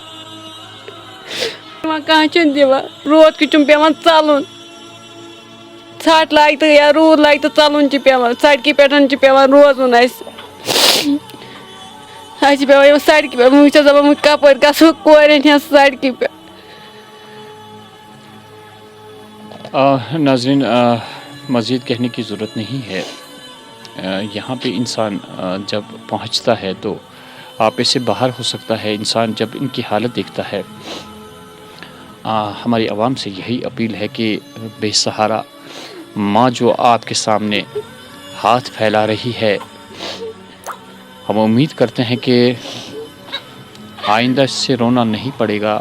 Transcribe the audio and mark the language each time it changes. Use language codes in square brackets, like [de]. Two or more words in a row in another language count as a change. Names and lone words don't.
[ks] کانٛہہ چھُنہٕ دِوان. روت کیُت چھُم پیوان ژلُن. ژھٹھ لاگہِ تہٕ یا روٗد لاگہِ تہٕ ژلُن چھُ پیوان. سڑکہِ پٮ۪ٹھ چھُ پیوان روزُن اَسہِ. اَسہِ چھِ پیوان یِم سڑکہِ پٮ۪ٹھ. وۄنۍ چھَس دپان وۄنۍ کپٲرۍ گژھو کورٮ۪ن ہٕنٛز سڑکہِ پٮ۪ٹھ. [ur] ناظرین مزید کہنے کی ضرورت نہیں ہے. یہاں پہ انسان جب پہنچتا ہے تو آپ سے باہر ہو سکتا ہے. انسان جب ان کی حالت دیکھتا ہے، ہماری عوام سے یہی اپیل ہے کہ بے سہارا ماں جو آپ کے سامنے ہاتھ پھیلا رہی ہے، ہم امید کرتے ہیں کہ آئندہ اس سے رونا نہیں پڑے گا.